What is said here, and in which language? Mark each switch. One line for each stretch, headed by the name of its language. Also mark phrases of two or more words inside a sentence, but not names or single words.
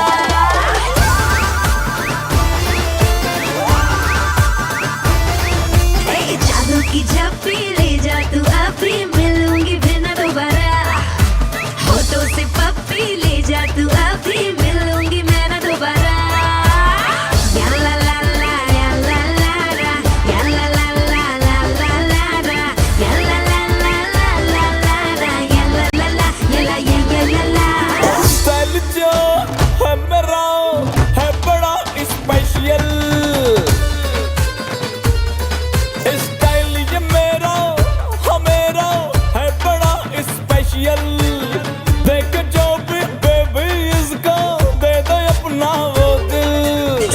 Hindi: जादू की जप्पी ले जा तू अभी मिलूंगी फिर ना दोबारा होठों से पप्पी ले जा तू अभी मिलूंगी मैं ना दोबारा या ला ला ला या ला ला ला या ला ला ला ला ला ला ला या ला ला ला ला ला ला या ला ला ला या ला स्टाइल जो है मेरा है बड़ा
English: special style
Hindi: ये मेरा हमेरा है बड़ा स्पेशल देख जो भी बेबी इसका दे दे अपना वो दिल